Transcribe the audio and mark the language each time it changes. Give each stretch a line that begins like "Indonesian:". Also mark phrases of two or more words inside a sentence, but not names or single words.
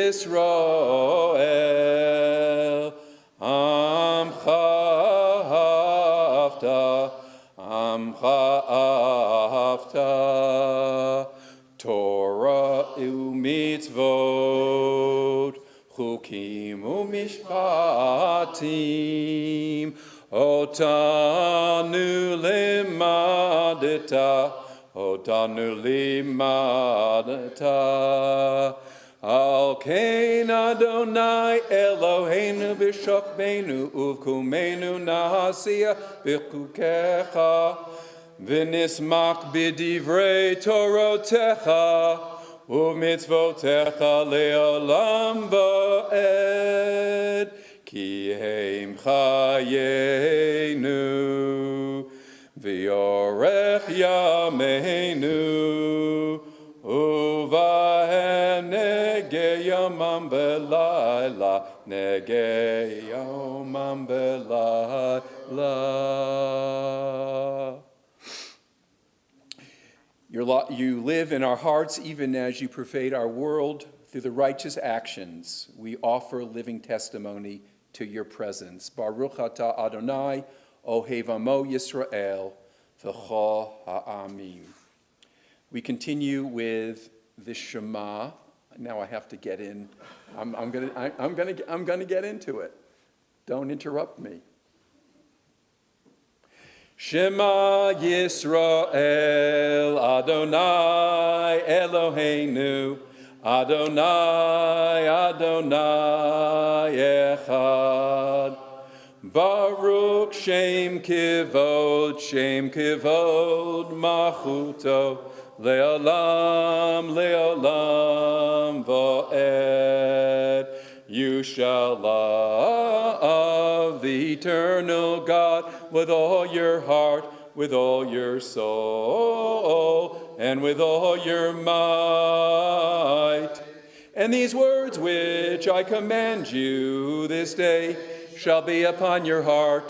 Hebrew: ישראל עמך אהבת תורה ומצוות חוקים ומשפטים אותנו לימדת על כן ה' אלוהינו בשוכבנו ובקומנו נשיח בחוקיך ונשמח בדברי תורתך ומצוותיך לעולם ועד כי הם חיינו ואורך ימינו ובהם נהגה יומם ולילה, נהגה יומם ולילה.
English: You live in our hearts even as you pervade our world. Through the righteous actions, we offer living testimony to your presence.
Hebrew: ברוך אתה ה', אוהב עמו ישראל, וכל העמים.
English: We continue with the Shema. Now I have to get in. I'm gonna get into it. Don't interrupt me.
Hebrew: שמע ישראל ה' אלוהינו ה', ה' אחד. ברוך שם כבוד מלכותו, לעולם, לעולם ועד.
English: You shall love the eternal God with all your heart, with all your soul, and with all your might. And these words which I command you this day shall be upon your heart.